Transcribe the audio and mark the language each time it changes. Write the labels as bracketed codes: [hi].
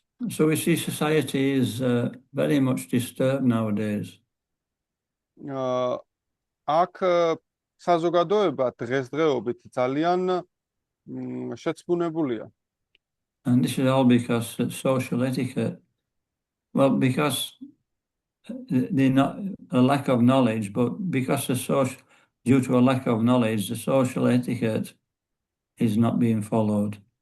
[en] So we see society is very much disturbed nowadays. [ka] აქ საზოგადოება დღესდღეობით ძალიან შეცდომებულია. [en] And this is all because it's social etiquette. Well, because a lack of knowledge, but because due to a lack of knowledge, the social etiquette is not being followed.